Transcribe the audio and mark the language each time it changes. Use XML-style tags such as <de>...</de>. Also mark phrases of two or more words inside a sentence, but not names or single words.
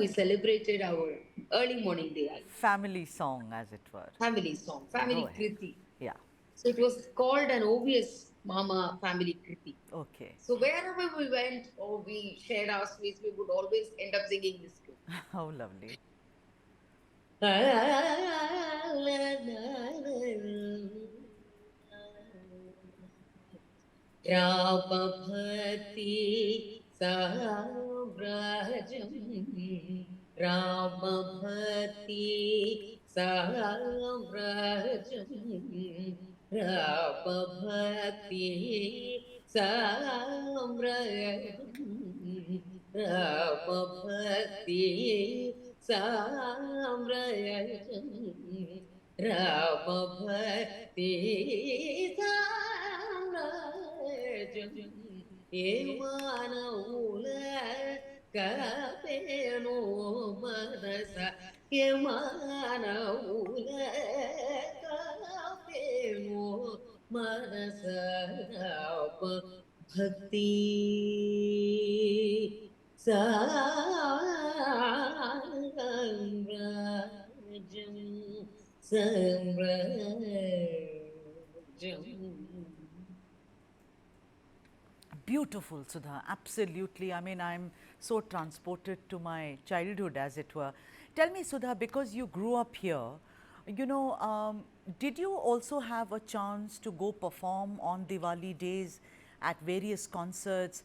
<en>how we celebrated our early morning Diwali. Family song, as it were. Family song, Go family ahead. Kriti. Yeah, So it was called an obvious Mama family Kriti. okay. So wherever we went or we shared our sweets, we would always end up singing this tune. How lovely.</en> <te>రామభక్తి సామ్రాజమ్ రామభక్తి సామ్రాజమ్ రామభక్తి సామ్రాజమ్ రామభక్తి సామ్రాజమ్ రామభక్తి సామ్రాజమ్ ఏమానవుల కపెను మనస ఏమానవుల కపెను మనస రామ భక్తి సామ్రాజ్యం సామ్రాజ్యం.</te> <en>Beautiful, Sudha. Absolutely. I mean, I'm so transported to my childhood, as it were. Tell me, Sudha, because you grew up here, you know, did you also have a chance to go perform on Diwali days at various concerts?</en>